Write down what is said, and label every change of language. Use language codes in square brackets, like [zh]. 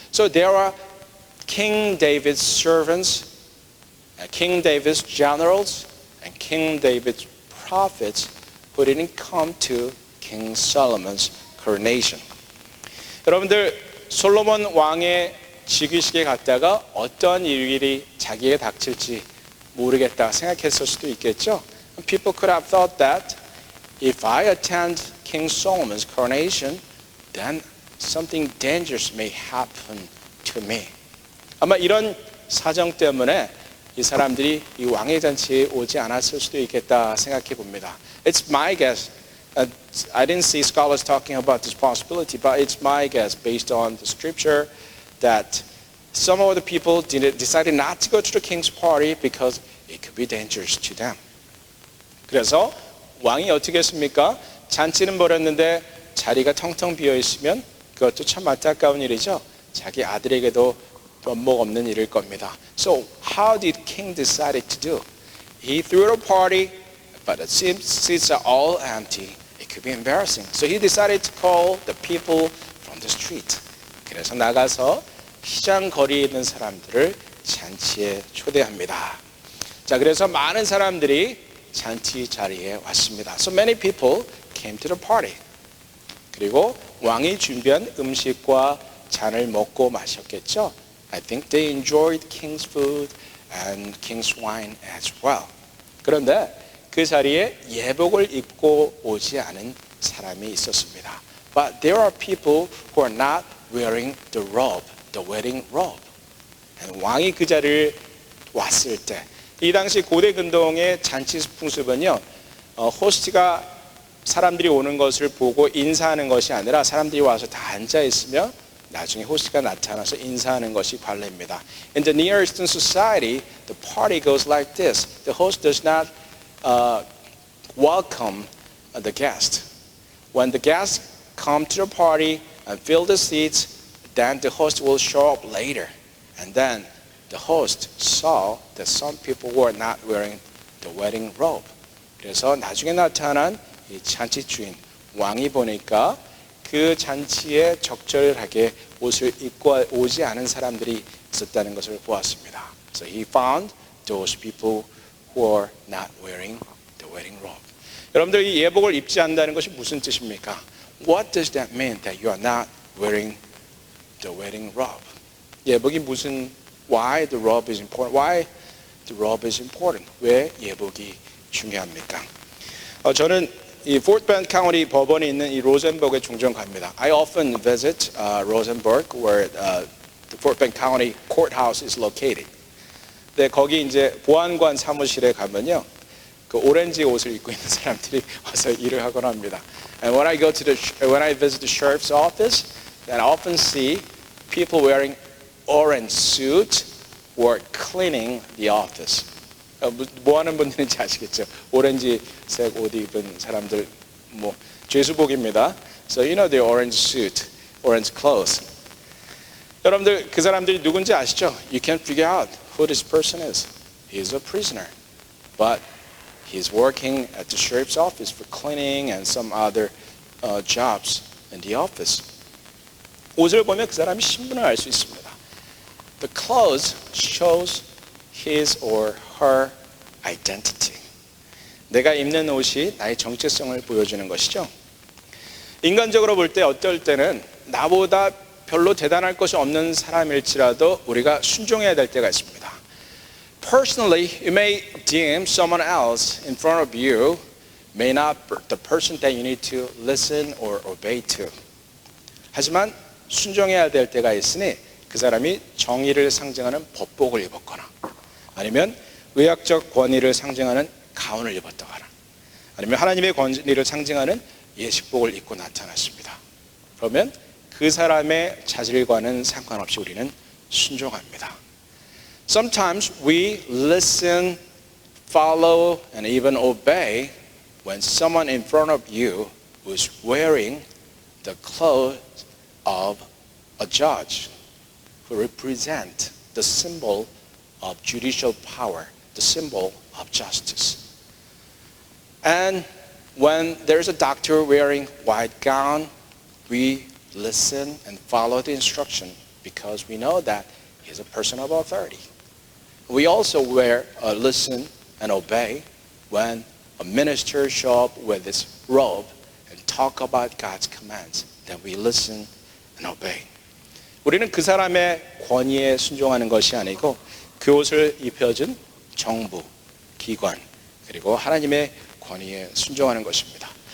[en] So there are King David's servants, King David's generals, and King David's prophets who didn't come to King Solomon's coronation. [ko] 여러분들 솔로몬 왕의 즉위식에 갔다가 어떤 일이 자기에게 닥칠지 모르겠다 생각했을 수도 있겠죠. [en] People could have thought that if I attend King Solomon's coronation, then something dangerous may happen to me. [ko] 아마 이런 사정 때문에 이 사람들이 이 왕의 잔치에 오지 않았을 수도 있겠다 생각해 봅니다. [en] It's my guess. I didn't see scholars talking about this possibility, but it's my guess based on the scripture that some of the people decided not to go to the king's party because it could be dangerous to them. [ko] 그래서 왕이 어떻게 했습니까? 잔치는 벌였는데 자리가 텅텅 비어 있으면 그것도 참 안타까운 일이죠. 자기 아들에게도 면목 없는 일일 겁니다. [en] So how did king decide to do? He threw a party, but the seats are all empty. It could be embarrassing. So he decided to call the people from the street. [ko] 그래서 나가서 시장 거리에 있는 사람들을 잔치에 초대합니다. 자, 그래서 많은 사람들이 잔치 자리에 왔습니다. [en] So many people came to the party. [ko] 그리고 왕이 준비한 음식과 잔을 먹고 마셨겠죠. [en] I think they enjoyed king's food and king's wine as well. [ko] 그런데 그 자리에 예복을 입고 오지 않은 사람이 있었습니다. [en] But there are people who are not wearing the robe, the wedding robe. And [ko] 왕이 그 자리를 왔을 때, 이 당시 고대 근동의 잔치 풍습은요, 호스트가 사람들이 오는 것을 보고 인사하는 것이 아니라 사람들이 와서 다 앉아 있으면 나중에 호스트가 나타나서 인사하는 것이 관례입니다. [en] In the Near Eastern society, the party goes like this. The host does not welcome the guest. When the guests come to the party and fill the seats, then the host will show up later. And then the host saw that some people were not wearing the wedding robe. [ko] 그래서 나중에 나타난 이 잔치 주인 왕이 보니까 그 잔치에 적절하게 옷을 입고 오지 않은 사람들이 있었다는 것을 보았습니다. [en] So he found those people who are not wearing the wedding robe. [ko] 여러분들 이 예복을 입지 않는다는 것이 무슨 뜻입니까? [en] What does that mean that you are not wearing the wedding robe? [ko] 예복이 무슨 [en] why the robe is important? Why the robe is important? [ko] 왜 예복이 중요합니까? 저는 이 Fort Bend County 법원이 있는 이 로젠버그에 종종 갑니다. [en] I often visit Rosenberg, where the Fort Bend County Courthouse is located. [ko] 네, 거기 이제 보안관 사무실에 가면요, 그 오렌지 옷을 입고 있는 사람들이 와서 일을 하곤 합니다. [en] And when I visit the sheriff's office, then I often see people wearing orange suit who are cleaning the office. [ko] 뭐 하는 분들인지 아시겠죠? 오렌지색 옷 입은 사람들, 뭐 죄수복입니다. [en] So you know the orange suit, orange clothes. [ko] 여러분들 그 사람들이 누군지 아시죠? [en] You can figure out who this person is. He's a prisoner, but he's working at the sheriff's office for cleaning and some other jobs in the office. [ko] 옷을 보면 그 사람이 신분을 알 수 있습니다. [en] The clothes shows his or her identity. [ko] 내가 입는 옷이 나의 정체성을 보여주는 것이죠. 인간적으로 볼 때 어떨 때는 나보다 별로 대단할 것이 없는 사람일지라도 우리가 순종해야 될 때가 있습니다. [en] Personally, you may deem someone else in front of you may not be the person that you need to listen or obey to. [ko] 하지만 순종해야 될 때가 있으니 그 사람이 정의를 상징하는 법복을 입었거나 아니면 의학적 권위를 상징하는 가운을 입었다거나 아니면 하나님의 권위를 상징하는 예식복을 입고 나타났습니다. 그러면 그 사람의 자질과는 상관없이 우리는 순종합니다. [en] Sometimes we listen, follow, and even obey when someone in front of you was wearing the clothes of a judge who represent the symbol of judicial power, the symbol of justice. And when there's a doctor wearing white gown, we listen and follow the instruction because we know that he's a person of authority. We also listen and obey when a minister show up with his robe and talk about God's commands. Then we listen and obey. [ko] 우리는 그 사람의 권위에 순종하는 것이 아니고 그 옷을 입혀준 정부, 기관, 그리고 하나님의 권위에 순종하는 것입니다.